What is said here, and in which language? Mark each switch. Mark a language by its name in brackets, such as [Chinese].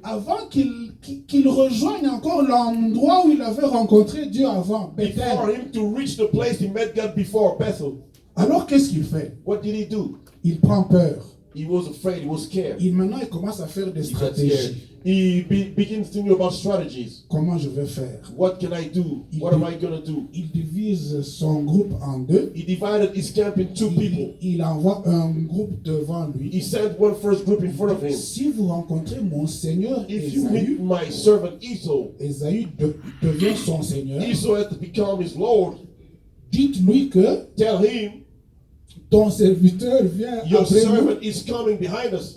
[French] avant qu'il rejoigne encore l'endroit où il avait rencontré Dieu avant, [English] for Bethel. him to reach the place he met God before, Bethel. [French] Alors qu'est-ce qu'il fait? [English] What did he do? [French] Il prend peur. [English] He was afraid, he was scared. [French] Maintenant, il commence à faire des [English] He got scared. [French] stratégies. [English] Begins thinking about strategies. [French] Comment je vais faire? [English] What can I do? What am I going to do? [French] Il divise son groupe en deux. [English] He divided his camp in two people. [French] Il envoie un groupe devant [English] He [French] lui. [English] sent one first group in front of him. [French] Si vous rencontrez mon Seigneur [English] If you meet [French] Ésaü, [English] my servant Esau, [French] Ésaü devient son Seigneur. [English] Esau had to become his Lord. [French] Dites-lui que [English] Tell him, [French] ton serviteur vient [English] your [French] après nous. [English] servant is coming behind us.